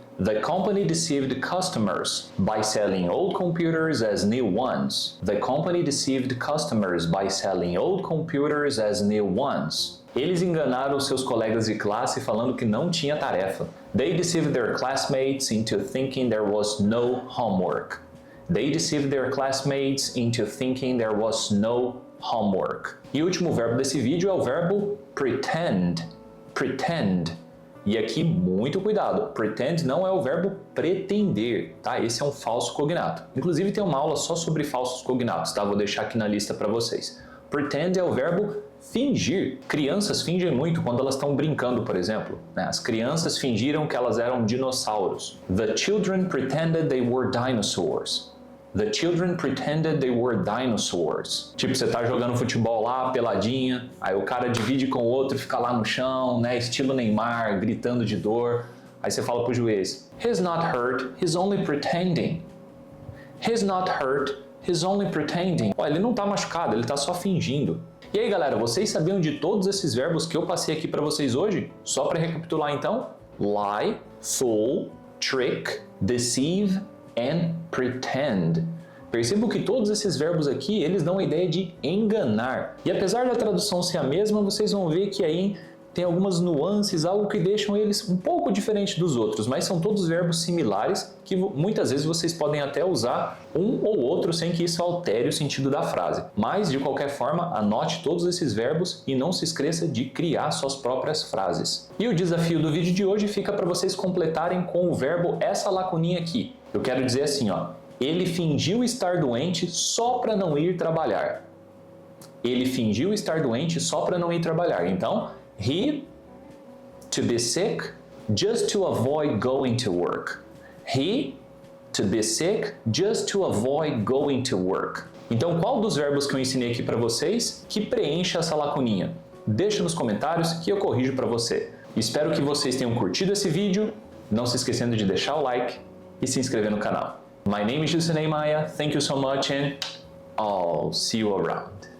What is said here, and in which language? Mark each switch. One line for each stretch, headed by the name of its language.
English: The company deceived customers by selling old computers as new ones. The company deceived customers by selling old computers as new ones.
Portuguese: Eles enganaram seus colegas de classe falando que não tinha tarefa.
English: They deceived their classmates into thinking there was no homework. They deceived their classmates into thinking there was no homework.
Portuguese: E o último verbo desse vídeo é o verbo pretend. Pretend. E aqui, muito cuidado, pretend não é o verbo pretender, tá? Esse é um falso cognato. Inclusive tem uma aula só sobre falsos cognatos, tá? Vou deixar aqui na lista para vocês. Pretend é o verbo fingir. Crianças fingem muito quando elas estão brincando, por exemplo. As crianças fingiram que elas eram dinossauros.
English: The children pretended they were dinosaurs. The children pretended they were dinosaurs.
Portuguese: Tipo, você tá jogando futebol lá, peladinha, aí o cara divide com o outro, fica lá no chão, né, estilo Neymar, gritando de dor. Aí você fala pro juiz,
English: he's not hurt, he's only pretending. He's not hurt, he's only pretending.
Portuguese: Ó, ele não tá machucado, ele tá só fingindo. E aí, galera, vocês sabiam de todos esses verbos que eu passei aqui para vocês hoje? Só para recapitular então, lie, fool, trick, deceive, and pretend. Percebo que todos esses verbos aqui, eles dão a ideia de enganar. E apesar da tradução ser a mesma, vocês vão ver que aí tem algumas nuances, algo que deixam eles um pouco diferentes dos outros, mas são todos verbos similares que muitas vezes vocês podem até usar um ou outro sem que isso altere o sentido da frase. Mas, de qualquer forma, anote todos esses verbos e não se esqueça de criar suas próprias frases. E o desafio do vídeo de hoje fica para vocês completarem com o verbo essa lacuninha aqui. Eu quero dizer assim, ó, ele fingiu estar doente só para não ir trabalhar. Ele fingiu estar doente só para não ir trabalhar.
English: Então, he, to be sick, just to avoid going to work. He, to be sick, just to avoid going to work.
Portuguese: Então, qual dos verbos que eu ensinei aqui para vocês que preenche essa lacuninha? Deixa nos comentários que eu corrijo para você. Espero que vocês tenham curtido esse vídeo, não se esquecendo de deixar o like e se inscrever no canal.
English: My name is Gilson Maia, thank you so much and I'll see you around.